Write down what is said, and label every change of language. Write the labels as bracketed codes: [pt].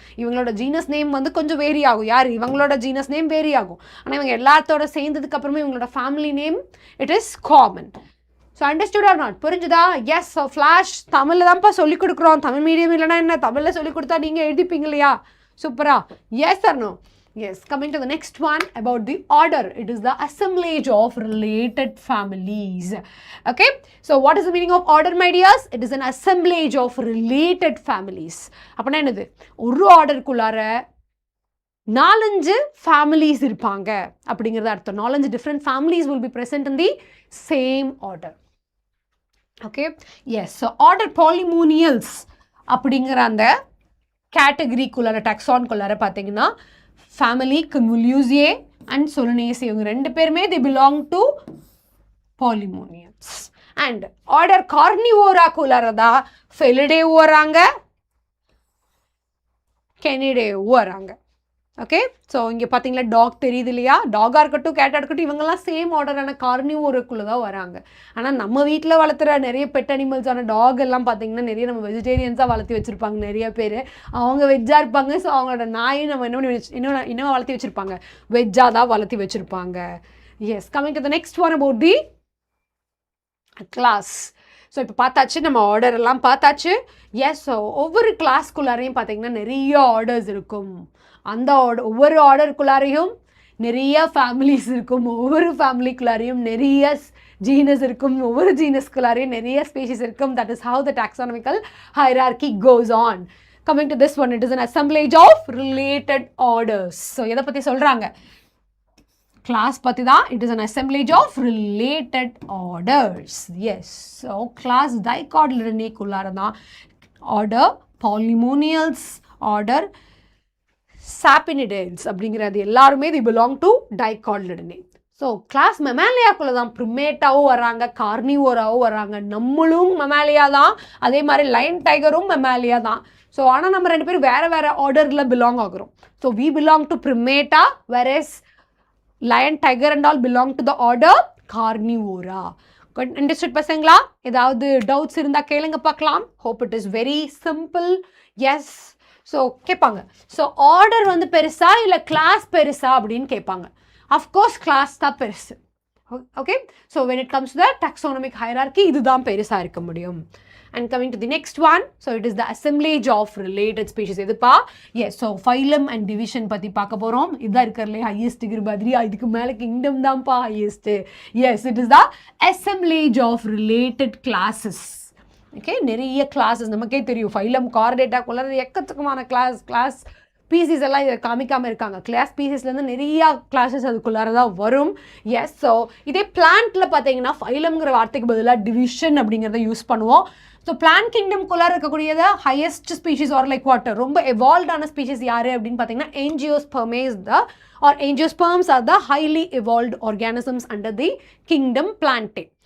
[ta] இவங்களோட genus name வந்து கொஞ்சம் வேரி ஆகும். யார் இவங்களோட ஜீனஸ் நேம் வேரி ஆகும், ஆனால் இவங்க எல்லாத்தோட சேர்ந்ததுக்கு அப்புறமே இவங்களோட family name [en] It is common. So understood or not? [ta] புரிஞ்சுதா? எஸ். ஸோ ஃப்ளாஷ் தமிழில் தான்ப்பா சொல்லிக் கொடுக்குறோம். தமிழ் மீடியம் இல்லைனா என்ன, தமிழில் சொல்லிக் கொடுத்தா நீங்கள் எழுதிப்பீங்க இல்லையா? [en] சூப்பரா? Yes or no? Yes, coming to the next one about the order. It is the assemblage of related families. Okay, so what is the meaning of order, my dears? It is an assemblage of related families. [ta] அப்பனா என்னது? ஒரு ஆர்டருக்குள்ளார 4-5 families இருப்பாங்க அப்படிங்கிறது அர்த்தம். [en] 4-5 different families will be present in the same order. Okay, yes. [ta] So order polynomials அப்படிங்கிற அந்த கேட்டகரிக்குள்ளார டாக்ஸான்குள்ளார பார்த்தீங்கன்னா family Convolusiae and Solanaceae இவங்க ரெண்டு பேருமே [en] they belong to polynomials. [ta] and order Carnivora குள்ளாரதா Felidae வராங்க, Canidae வராங்க. ஓகே, ஸோ இங்கே பார்த்தீங்களா டாக் தெரியுது இல்லையா? டாகாக இருக்கட்டும் கேட்டாக இருக்கட்டும் இவங்கெல்லாம் சேம் ஆர்டரான கார்னிவோருக்குள்ளே தான் வராங்க. ஆனால் நம்ம வீட்டில் வளர்த்துற நிறைய பெட் அனிமல்ஸான டாக் எல்லாம் பார்த்தீங்கன்னா நிறைய நம்ம வெஜிடேரியன்ஸாக வளர்த்தி வச்சுருப்பாங்க நிறைய பேர். அவங்க வெஜ்ஜாக இருப்பாங்க. ஸோ அவங்களோட நாயை நம்ம என்ன வளர்த்தி வச்சுருப்பாங்க, வெஜ்ஜாக தான் வளர்த்தி வச்சுருப்பாங்க. [en] Yes, coming to the next one about the class. [ta] So இப்போ பார்த்தாச்சு, நம்ம ஆர்டர் எல்லாம் பார்த்தாச்சு. எஸ், ஸோ ஒவ்வொரு கிளாஸ்க்குள்ளாரையும் பார்த்தீங்கன்னா நிறைய ஆர்டர்ஸ் இருக்கும். அந்த ஒவ்வொரு ஆர்டருக்குள்ளாரையும் நிறைய ஃபேமிலிஸ் இருக்கும். ஒவ்வொரு ஃபேமிலிக்குள்ளாரையும் நிறைய ஜீனஸ் இருக்கும். ஒவ்வொரு ஜீனஸ்குள்ளாரையும் நிறைய ஸ்பீஷிஸ் இருக்கும். [en] That is how the taxonomical hierarchy goes on. Coming to this one, it is an assemblage of related orders. [ta] So எதை பற்றி சொல்கிறாங்க? கிளாஸ் பற்றி தான். [en] It is an assemblage of related orders. [ta] S, so class டைகார்டிலிடனேக்குள்ளார தான் order பாலிமோனியல்ஸ், order சாப்பினிடேட்ஸ் அப்படிங்கிறது எல்லாருமே தி belong to டைகார்டிலிடனே. So class மெமாலியாக்குள்ளே தான் ப்ரிமேட்டாவும் வராங்க, கார்னிவோராவும் வராங்க. நம்மளும் மெமாலியா தான், அதே மாதிரி லைன் டைகரும் மெமாலியா தான். ஸோ ஆனால் நம்ம ரெண்டு பேரும் வேறு வேறு ஆர்டரில் belong ஆகுறோம். [en] So we belong to primates, whereas lion, tiger and all belong to the order Carnivora. [ta] Understood பசங்களா? ஏதாவது டவுட்ஸ் இருந்தால் கேளுங்க பார்க்கலாம். [en] hope it is very simple. yes. [ta] So கேட்பாங்க, ஸோ ஆர்டர் வந்து பெருசா இல்லை கிளாஸ் பெருசா அப்படின்னு கேட்பாங்க. அஃப்கோர்ஸ் கிளாஸ் தான் பெருசு. [en] okay, so when it comes to the taxonomic hierarchy [ta] இதுதான் பெருசாக இருக்க முடியும். [en] and coming to the next one, so it is the assemblage of related species. [ta] எதுப்பா? [en] yes, so phylum and division [ta] பற்றி பார்க்க போகிறோம். இதுதான் இருக்கிறதுலே ஹையஸ்ட் டிகிரி பதிரியா, இதுக்கு மேலே கிங்டம் தான்ப்பா highest. [en] yes, it is the assemblage of related classes. [ta] Okay, நிறைய கிளாஸஸ் நமக்கே தெரியும். ஃபைலம் கார்டேட்டாக்குள்ள எக்கச்சக்கமான கிளாஸ் பீசிஸ் எல்லாம் இதை காமிக்காமல் இருக்காங்க. கிளாஸ் பீசிஸ்லேருந்து நிறையா கிளாஸஸ் அதுக்குள்ளார தான் வரும். எஸ், ஸோ இதே பிளான்ட்டில் பார்த்தீங்கன்னா ஃபைலம்ங்கிற வார்த்தைக்கு பதிலாக டிவிஷன் அப்படிங்கிறத யூஸ் பண்ணுவோம். ஸோ பிளான்ட் கிங்டம்குள்ளார இருக்கக்கூடியது highest species R like water ரொம்ப எவால்வ்டான ஸ்பீஷிஸ் யார் அப்படின்னு பார்த்தீங்கன்னா [en] angiosperms or angiosperms are the highly evolved organisms under the kingdom Plantae.